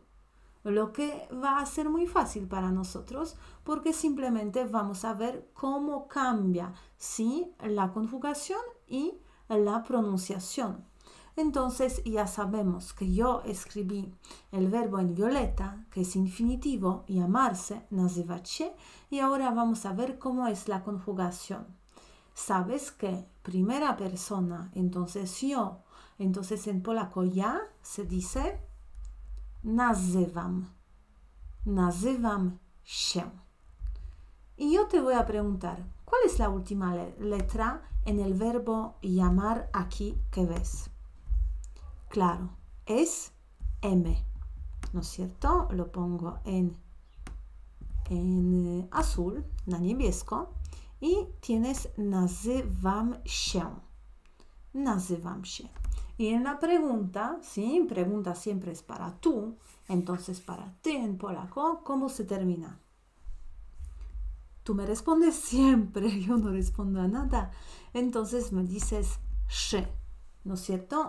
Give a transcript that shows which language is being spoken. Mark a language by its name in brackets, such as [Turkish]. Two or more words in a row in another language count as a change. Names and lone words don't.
[Spanish] Lo que va a ser muy fácil para nosotros porque simplemente vamos a ver cómo cambia, ¿sí? La conjugación y la pronunciación. Entonces ya sabemos que yo escribí el verbo en violeta, que es infinitivo, llamarse, [Polish] nazywać się, [Spanish] y ahora vamos a ver cómo es la conjugación. Sabes que primera persona, entonces yo, entonces en polaco ja se dice [Polish] nazywam, nazywam się. [Spanish] Y yo te voy a preguntar, ¿Cuál es la última letra en el verbo llamar aquí que ves? Claro, es M, ¿no es cierto? Lo pongo en azul, [Polish] na niebiesko. [Spanish] I tienes [Polish] nazywam się. Nazywam się. [Spanish] Y en la pregunta, ¿sí? Pregunta siempre es para tú. Entonces, para ti en polaco, ¿cómo se termina? Tú me respondes siempre, yo no respondo a nada. Entonces me dices szy, ¿no es cierto?